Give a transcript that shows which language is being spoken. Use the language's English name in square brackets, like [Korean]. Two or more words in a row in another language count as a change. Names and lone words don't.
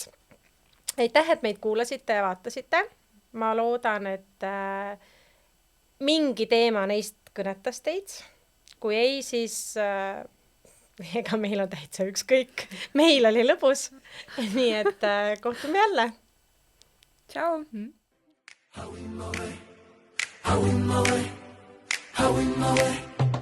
[Estonian] Aitäh, et meid kuulasite ja vaatasite. Ma loodan, et mingi teema neist kõnetas teid. Kui ei, siis ega meil on täitsa ükskõik. Meil oli lõbus. Nii et kohtume jälle. Tšau! [English] How in my way, how in my way, how in my way.